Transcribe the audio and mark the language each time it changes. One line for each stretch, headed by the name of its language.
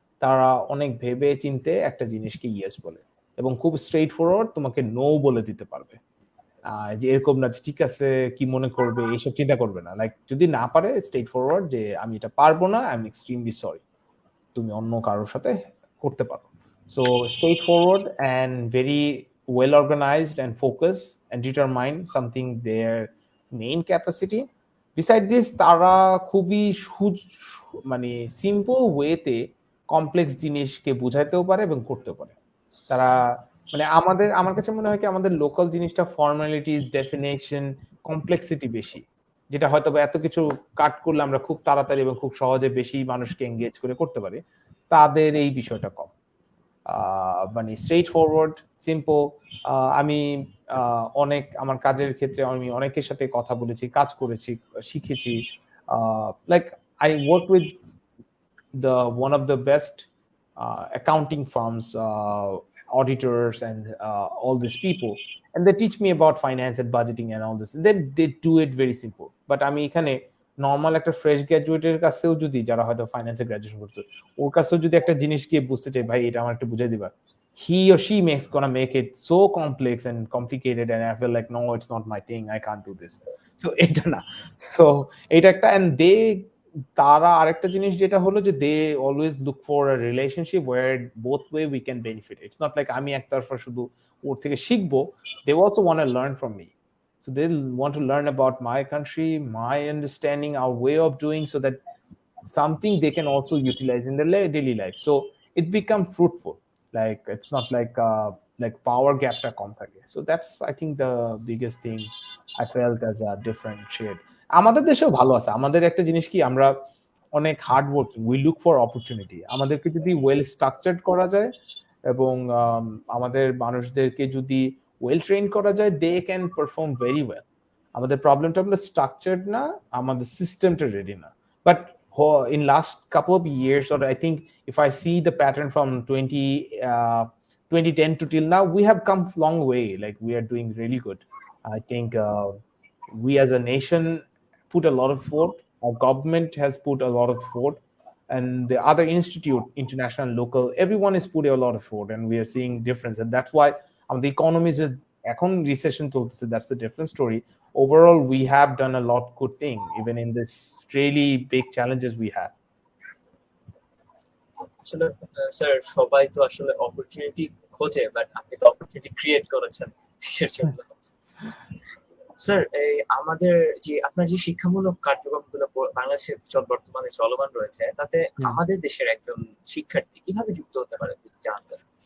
Bangla: তারা অনেক ভেবে চিন্তে একটা জিনিসকে ইয়েস বলে এবং খুব স্ট্রেইট ফরওয়ার্ড তোমাকে নো বলে দিতে পারবে। যে এরকম না ঠিক আছে কি মনে করবে এইসব চিন্তা করবে না, লাইক যদি না পারে স্ট্রেইট ফরওয়ার্ড যে আমি এটা পারবো না,
English: I am extremely sorry,
Bangla: তুমি অন্য কারোর সাথে করতে পারো।
English: So straight forward and very well organized and focused and determine something their main capacity. Beside this,
Bangla: তারা খুবই মানে সিম্পল ওয়েতে কমপ্লেক্স জিনিসকে বুঝাইতেও পারে এবং করতেও পারে। তারা মানে আমার কাছে মনে হয় কি আমাদের লোকাল জিনিসটা ফর্মালিটিস, ডেফিনেশন, কমপ্লেক্সিটি বেশি, যেটা হয়তো এত কিছু কাট করলে আমরা খুব তাড়াতাড়ি এবং খুব সহজে বেশি মানুষকে এঙ্গেজ করে করতে পারি। তাদের এই বিষয়টা কম, মানে স্ট্রেইট ফরওয়ার্ড, সিম্পল। আমি অনেক আমার কাজের ক্ষেত্রে আমি অনেকের সাথে কথা বলেছি, কাজ করেছি, শিখেছি।
English: Like I work with one of the best accounting firms, auditors, and all these people, and they teach me about finance and budgeting and all this. They do it very simple.
Bangla: But আমি এখানে normal একটা fresh গ্র্যাজুয়েটের কাছেও যদি, যারা হয়তো ফাইন্যান্সে graduation করছে, ওর কাছেও যদি একটা জিনিস গিয়ে বুঝতে চাই, ভাই এটা আমার একটু বুঝাই দিবা,
English: he or she makes gonna make it so complex and complicated, and I feel like no, it's not my thing, I can't do this.
Bangla: So এটা না, so এটা একটা, and তারা আরেকটা জিনিস যেটা হলো যে
English: They always look for a relationship where both way we can benefit. It's not like
Bangla: আমি একতরফা শুধু ওর থেকে শিখবো,
English: They also want to learn from me. So they want to learn about my country, my understanding, our way of doing, so that something they can also utilize in their daily life. So it becomes fruitful. Like it's not like power gap
Bangla: ta kom thake.
English: So that's I think the biggest thing I felt as a differentiate.
Bangla: আমাদের দেশেও ভালো আছে। আমাদের একটা জিনিস কি, আমরা অনেক hard working,
English: We look for opportunity.
Bangla: আমাদেরকে যদি ওয়েল স্ট্রাকচার্ড করা যায় এবং আমাদের মানুষদেরকে যদি ওয়েল ট্রেন করা যায়,
English: They can perform very well.
Bangla: আমাদের প্রবলেমটা হলো স্ট্রাকচার্ড না, আমাদের সিস্টেমটা রেডি না।
English: But in last couple of years, or I think if I see the pattern from 2010 to till now, we have come long way. Like we are doing really good. I think we as a nation put a lot of effort. Our government has put a lot of effort, and the other institute, international, local, everyone is putting a lot of effort, and we are seeing difference. And that's why the economy is
Bangla: এখন
English: recession
Bangla: চলতেছে.
English: That's a different story. Overall, we have done a lot good thing, even in this really big challenges we have.
Bangla: আসলে sir, সবাই তো আসলে opportunity খোঁজে, but আপনি তো opportunity create করেছেন এর জন্য। স্যার, এই আমাদের যে আপনার যে শিক্ষামূলক কার্যক্রমগুলো বাংলাদেশে বর্তমানে চলমান রয়েছে, তাতে আমাদের দেশের একজন শিক্ষার্থী কিভাবে যুক্ত হতে পারে জানতেন?